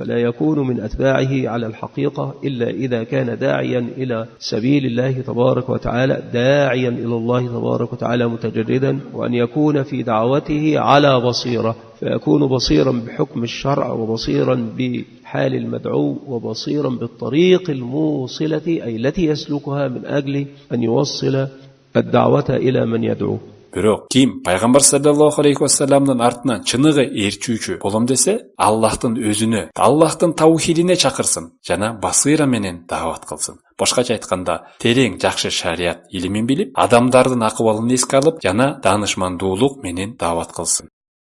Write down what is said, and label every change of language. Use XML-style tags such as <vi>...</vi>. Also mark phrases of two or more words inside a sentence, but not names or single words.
<ar>فلا يكون من أتباعه على الحقيقة إلا إذا كان داعيا إلى سبيل الله تبارك وتعالى، داعيا إلى الله تبارك وتعالى متجردا، وأن يكون في دعوته على بصيرة، فيكون بصيرا بحكم الشرع وبصيرا بحال المدعو وبصيرا بالطريق الموصلة أي التي يسلكها من أجل أن يوصل الدعوة إلى من يدعو.</ar> <ky>Бирок ким пайгамбар</ky> <ar>صلى الله عليه وسلم</ar> <ky>артынан чыныгы ээрчүүчү болом десе, Аллахтын өзүнө, Аллахтын таухидине чакырсын жана басыйра менен даават кылсын. Башкача айтканда, терең жакшы шарият илимин билип, адамдардын акыбалын эске алып жана даанышмандуулук менен даават кылсын.</ky>